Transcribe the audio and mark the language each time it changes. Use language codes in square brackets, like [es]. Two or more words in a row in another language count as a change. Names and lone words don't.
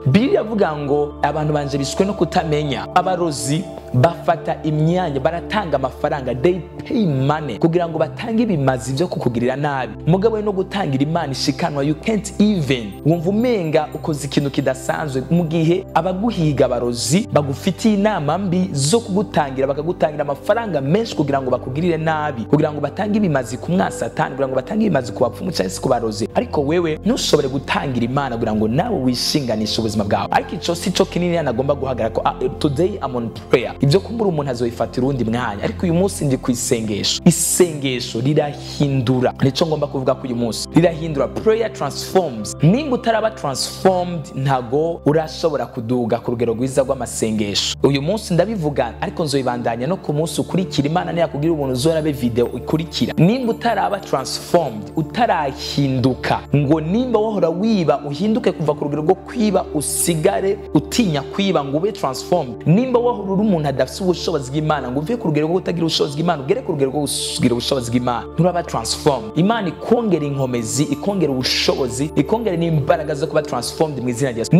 [rn] Bibiliya avuga ngo abantu banje bishwe no kutamenya. Abarozi bafata imyanya, baratanga amafaranga, [en] they pay money [rn] kugira ngo batange ibimazi byo kukugirira nabi, mugabo no gutangira Imana ishikanwa. [en] You can't even [rn] wumva umenga ukoze ikintu kidasanzwe, mu gihe abaguhiga abarozi bagufitiye inama mbi zo kugutangira, bakagutangira amafaranga menshi kugira ngo bakugirire nabi, kugira ngo batange ibimazi ku mwasatani, kugira ngo batange ibimazi ku bapfumu cyangwa se ku barozi. Ariko wewe ntushobore gutangira Imana kugira ngo nawe wishinganishe ubuzima bwawe. Ariko ico si cyo kinini yanagomba guhagarara ko [en] today I'm on prayer, [rn] ibyo kumbura umuntu azoyifatira undi mwanya. Ariko uyu munsi ndi ku isengesho. Isengesho rirahindura, nico ngomba kuvuga ko uyu munsi rirahindura. [en] Prayer transforms. [rn] Ninga utaraba [en] transformed, [rn] ntago urashobora kuduga ku rugero rwiza rw'amasengesho. Uyu munsi ndabivuga, ariko nzoyibandanya no ku munsi ukurikira. Imana niya kugira ubuntu uzorabe video ikurikira. Ninga utaraba transformed, utarahinduka, ngo nimba wahora wiba uhinduke kuva ku rugero rwo kwiba usigare utinya kwiba, ngo ube transformed. Nimba wahora uri umuntu adafite ubushobozi bw'Imana, ngo uve ku rugero rwo kutagira ubushobozi bw'Imana ugere ku rugero rwo kugira ubushobozi bw'Imana, nturaba transformed. Imana ikongera inkomezi, ikongera ubushobozi, ikongera n'imbaraga zo kuba transformed mu izina rya Yesu.